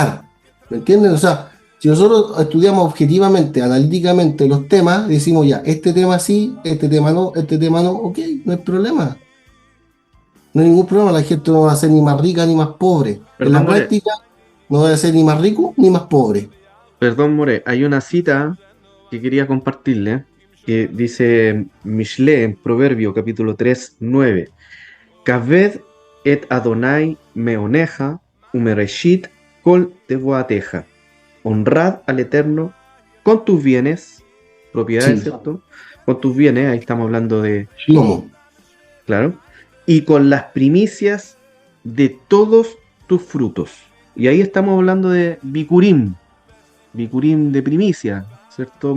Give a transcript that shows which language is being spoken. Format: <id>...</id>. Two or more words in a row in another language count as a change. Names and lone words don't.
<es>O sea, Si nosotros estudiamos objetivamente, analíticamente los temas, decimos ya, este tema sí, este tema no, ok, no hay problema. No hay ningún problema, la gente no va a ser ni más rica ni más pobre. En Perdón, la More. práctica no va a ser ni más rico ni más pobre. Perdón, More. Hay una cita que quería compartirle que dice Mishle en Proverbio capítulo 3 9.</es> <he>כבד את אדוני מהונך ומראשית כל תבואתך.</he> <es>Honrad al Eterno con tus bienes, propiedades, Sí, ¿cierto? Con tus bienes, ahí estamos hablando de, Shlomo. claro, y con las primicias de todos tus frutos. Y ahí estamos hablando de Bikurim, Bikurim de primicia, ¿cierto?</es>